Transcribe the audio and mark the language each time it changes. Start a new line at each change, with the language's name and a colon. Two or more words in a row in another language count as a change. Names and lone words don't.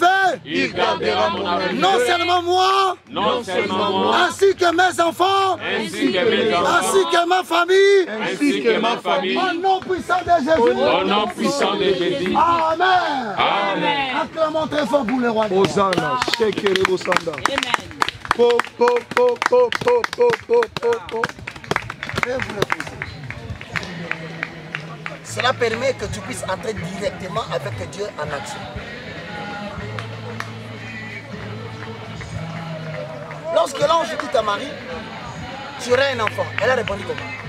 French: Il gardera mon arrivée. Non seulement moi, Non seulement moi, ainsi que mes enfants, ainsi que mes enfants, ainsi que ma famille. ainsi que ma famille. Au nom puissant de Jésus. Au nom puissant de Jésus. Amen. Amen. Acclamons très fort pour le roi. Hosanna, Shekere Bosanda. Amen. Po, po, po, po, po, po, po, po, po. Je vais vous le poser. Cela permet que tu puisses entrer directement avec Dieu en action. Lorsque l'ange dit à Marie, tu auras un enfant, elle a répondu comment?